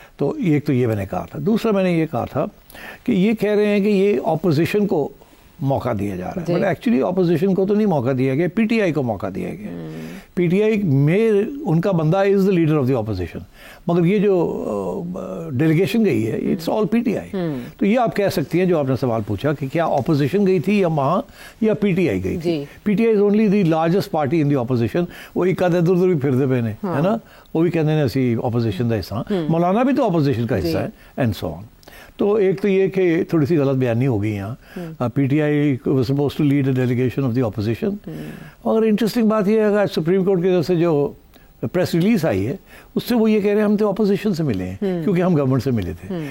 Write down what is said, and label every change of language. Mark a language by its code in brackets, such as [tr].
[ur] تو ایک تو یہ میں نے کہا تھا. دوسرا میں نے یہ کہا تھا کہ یہ کہہ رہے ہیں کہ یہ اپوزیشن کو موقع دیا جا رہا ہے. [en] but actually [ur] اپوزیشن کو تو نہیں موقع دیا گیا، پی ٹی آئی کو موقع دیا گیا. پی ٹی آئی میں ان کا بندہ [en] is the leader of the opposition, [ur] مگر یہ جو ڈیلیگیشن گئی ہے [en] it's all [ur] P T I. تو یہ آپ کہہ سکتی ہیں جو آپ نے سوال پوچھا کہ کیا اپوزیشن گئی تھی یا وہاں یا پی ٹی آئی گئی تھی. [en] PTI is only the largest party in the opposition. [ur] وہ ایک آدھے ادھر ادھر بھی پھرتے پہ ہے نا، وہ بھی کہتے ہیں اسی اپوزیشن کا حصہ. مولانا بھی تو اپوزیشن کا حصہ ہے [en] And so on. [ur] تو ایک تو یہ کہ تھوڑی سی غلط بیانی ہو گئی یہاں. [en] PTI was suppose to lead a delegation of the opposition. [ur] اور انٹرسٹنگ بات یہ ہے کہ سپریم کورٹ کی طرف سے جو پریس ریلیز آئی ہے اس سے وہ یہ کہہ رہے ہیں ہم تو اپوزیشن سے ملے ہیں کیونکہ ہم گورنمنٹ سے ملے تھے.